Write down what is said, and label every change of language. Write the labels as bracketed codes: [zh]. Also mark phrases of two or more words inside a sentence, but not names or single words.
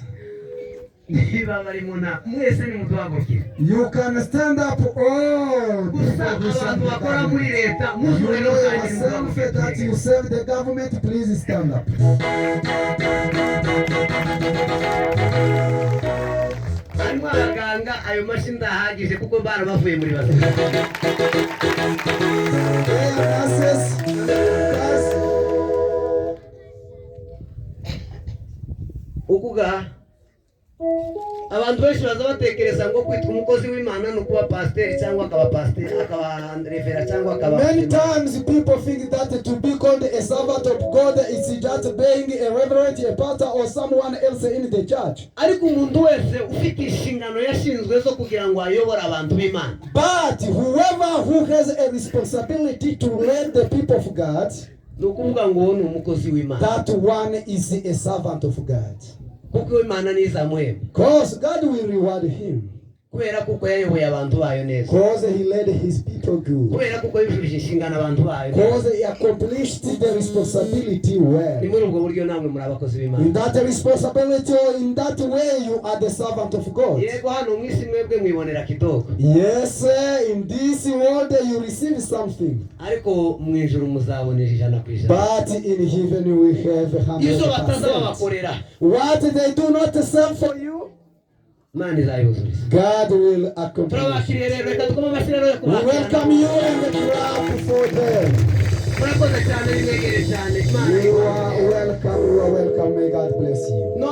[en] You can stand up all people who serve the government. You know yourself that you serve the government, please stand up. [rw] hanyuma abaganga ayo mashini ndahagije kuko barabavuye muri bazima. Ukuga abantu benshi baza batekereza ngo kwitwa umukozi w'Imana no kuba pastor cyangwa akaba pastor akaba revera cyangwa akaba. [en] Many times people think that to be called a servant of God is just being a reverend, a pastor or someone else in the church. [rw] Ariko umuntu wese ufite inshingano yashinzwe zo kugira ngo ayobore abantu b'Imana. [en] But whoever who has a responsibility to lead the people of God, [rw] nukuvuga ngo ni umukozi w'Imana. [en] That one is a servant of God. [rw] Kuko Imana nizamuhemba. [en] Because God will reward him. [rw] Kubera kuko yayoboye abantu bayo neza. [en] Because he led his people good. [rw] Kubera kuko yujuje inshingano abantu bayo. [en] Because he accomplished the responsibility well. [rw] Ni muri ubwo buryo namwe muri abakozi b'Imana. [en] In that responsibility or in that way you are the servant of God. [rw] Yego hano mwisi mwebwe mwibonera kidogo. [en] Yes, in this world you receive something. [rw] Ariko mu ijuru muzabonera 100%. [en] But in heaven we have 100%. [rw] Izo bataza bakorera. [en] What they do not serve for you, God will accomplish. We welcome you and clap for them. You are welcome, may God bless you.